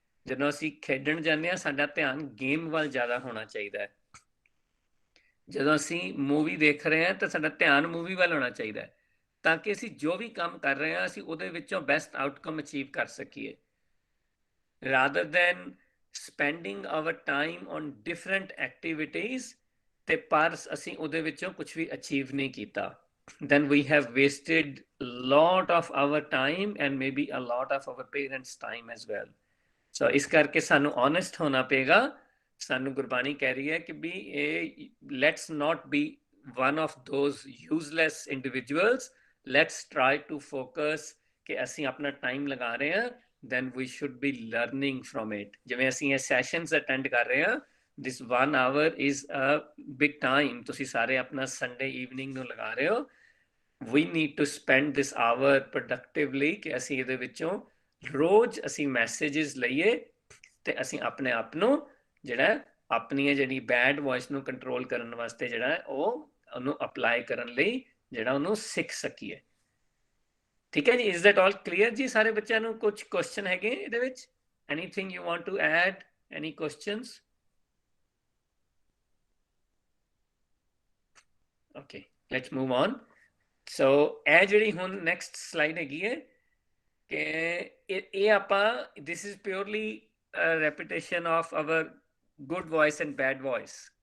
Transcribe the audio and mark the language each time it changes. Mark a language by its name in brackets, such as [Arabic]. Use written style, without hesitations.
[Punjabi] ਜਦੋਂ ਅਸੀਂ ਖੇਡਣ ਜਾਂਦੇ ਹਾਂ ਸਾਡਾ ਧਿਆਨ ਗੇਮ ਵੱਲ ਜ਼ਿਆਦਾ ਹੋਣਾ ਚਾਹੀਦਾ ਹੈ। ਜਦੋਂ ਅਸੀਂ ਮੂਵੀ ਦੇਖ ਰਹੇ ਹਾਂ ਤਾਂ ਸਾਡਾ ਧਿਆਨ ਮੂਵੀ ਵੱਲ ਹੋਣਾ ਚਾਹੀਦਾ ਹੈ, ਤਾਂ ਕਿ ਅਸੀਂ ਜੋ ਵੀ ਕੰਮ ਕਰ ਰਹੇ ਹਾਂ ਅਸੀਂ ਉਹਦੇ ਵਿੱਚੋਂ ਬੈਸਟ ਆਊਟਕਮ ਅਚੀਵ ਕਰ ਸਕੀਏ। Rather then [English] spending our time on different activities [Punjabi] ਤੇ ਪਰ ਅਸੀਂ ਉਹਦੇ ਵਿੱਚੋਂ ਕੁਝ ਵੀ ਅਚੀਵ ਨਹੀਂ ਕੀਤਾ, [English] then we have wasted a lot of our time and maybe a lot of our parents' time as well. [Punjabi] So ਇਸ ਕਰਕੇ ਸਾਨੂੰ honest ਹੋਣਾ ਪਏਗਾ। ਸਾਨੂੰ ਗੁਰਬਾਣੀ ਕਹਿ ਰਹੀ ਹੈ ਕਿ ਵੀ ਇਹ [English] let's not be one of those useless individuals. Let's try to focus [Punjabi] ਕਿ ਅਸੀਂ ਆਪਣਾ ਟਾਈਮ ਲਗਾ ਰਹੇ ਹਾਂ, [English] then we should be learning from it. [Punjabi] ਜਿਵੇਂ ਅਸੀਂ ਇਹ sessions attend ਕਰ ਰਹੇ ਹਾਂ, [English] this 1 hour is a big time. [Punjabi] ਤੁਸੀਂ ਸਾਰੇ ਆਪਣਾ Sunday evening ਨੂੰ ਲਗਾ ਰਹੇ ਹੋ। [English] We need to spend this hour productively [Punjabi] ਕਿ ਅਸੀਂ ਇਹਦੇ ਵਿੱਚੋਂ ਰੋਜ਼ ਅਸੀਂ ਮੈਸੇजेस ਲਈਏ ਤੇ ਅਸੀਂ ਆਪਣੇ ਆਪ ਨੂੰ ਜਿਹੜਾ ਆਪਣੀ ਜਿਹੜੀ ਬੈਡ ਵੌਇਸ ਨੂੰ ਕੰਟਰੋਲ ਕਰਨ ਵਾਸਤੇ ਜਿਹੜਾ ਉਹ ਉਹਨੂੰ ਅਪਲਾਈ ਕਰਨ ਲਈ ਜਿਹੜਾ ਉਹਨੂੰ ਸਿੱਖ ਸਕੀਏ। ਠੀਕ ਹੈ ਜੀ, [English] is that all clear [Punjabi] ਜੀ? ਸਾਰੇ ਬੱਚਿਆਂ ਨੂੰ ਕੁਝ ਕੁਐਸਚਨ ਹੈਗੇ ਇਹਦੇ ਵਿੱਚ? [English] Anything you want to add? Any questions? Okay, let's move on. So [Punjabi] ਇਹ ਜਿਹੜੀ ਹੁਣ [English] next slide [Punjabi] ਹੈਗੀ ਹੈ ਕਿ ਇਹ ਆਪਾਂ [English] this is purely a repetition of our good voice and bad voice.